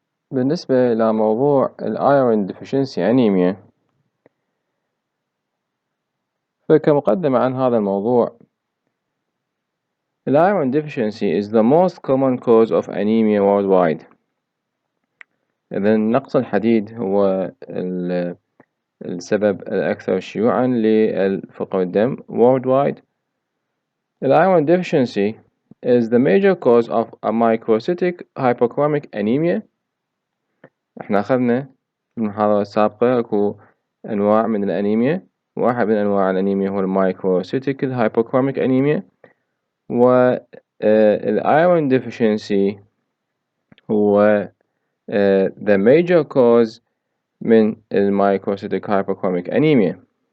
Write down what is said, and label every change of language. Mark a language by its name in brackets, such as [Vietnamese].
[Arabic] بالنسبة لموضوع الأيرون [English] Deficiency Anemia، [Arabic] فكمقدمة عن هذا الموضوع، الأيرون [English] Deficiency is the most common cause of anemia worldwide. [Arabic] إذن نقص الحديد هو السبب الأكثر شيوعا لفقر الدم worldwide. [English] الأيرون Deficiency is the major cause of a microcytic hypochromic anemia. [Arabic] احنا أخذنا في المحاضرة السابقة أكو أنواع من الأنيميا، واحد من أنواع الأنيميا هو المايكروسيتيك هايبوكروميك أنيميا، والأيرون ديفيشنسي هو [English] the major cause [Arabic] من المايكروسيتيك هايبوكروميك أنيميا,